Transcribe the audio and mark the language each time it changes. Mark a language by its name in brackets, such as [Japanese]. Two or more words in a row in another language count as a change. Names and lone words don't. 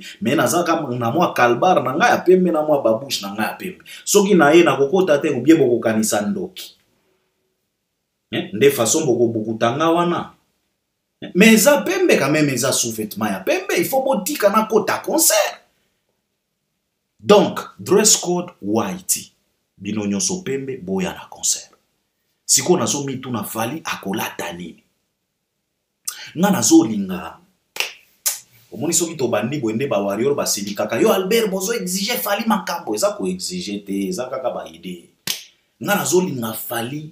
[Lingala] Mais na zaka na mwa kalbar na nga ya pembe na mwa babouche na nga ya pembe. Soki na ye na kokota te ubie boko kanisa ndoki. Nde façon boko tanga wana. Mais eza pembe [French] quand même [Lingala] eza sous-vêtement ya pembe. [French] Il faut [Lingala] botika na kota concert. Donc, [English] dress code white. [Lingala] Bino nyonso pembe boya na concert. Siko na so mitu na Fally akolata nini. Nga nazo linga. Omoni soki to bandi boende ba warrior ba silikaka. Yo Albert bozo exige Fally makambo. Eza ko exige te. Eza kaka ba ide. Nga nazo linga Fally.